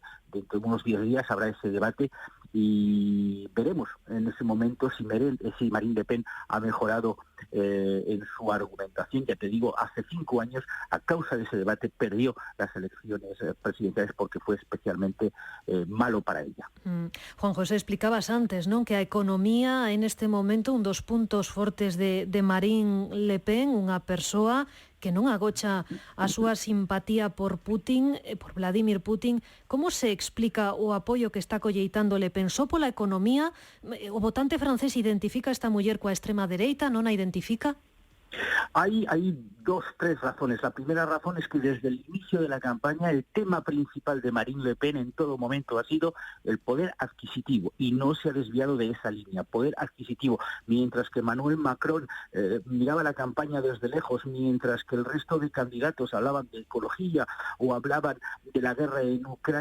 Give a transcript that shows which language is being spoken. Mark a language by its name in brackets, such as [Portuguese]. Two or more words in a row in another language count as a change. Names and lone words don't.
[Spanish] Dentro de unos 10 días habrá ese debate y veremos en ese momento si Marine Le Pen ha mejorado en su argumentación. Ya te digo, hace 5 años, a causa de ese debate, perdió las elecciones presidenciales porque fue especialmente malo para ella. [Galician] Juan José, explicabas antes, non, que a economía en este momento un dos puntos fortes de Marine Le Pen, unha persoa que non agocha a súa simpatía por Putin, por Vladimir Putin. Como se explica o apoio que está colleitando Le Pen? Só pola economía? O votante francés identifica a esta muller coa extrema dereita? Non a identifica? [Spanish] Hay 2, 3 razones. La primera razón es que desde el inicio de la campaña el tema principal de Marine Le Pen en todo momento ha sido el poder adquisitivo y no se ha desviado de esa línea, poder adquisitivo, mientras que Emmanuel Macron miraba la campaña desde lejos, mientras que el resto de candidatos hablaban de ecología o hablaban de la guerra en Ucrania.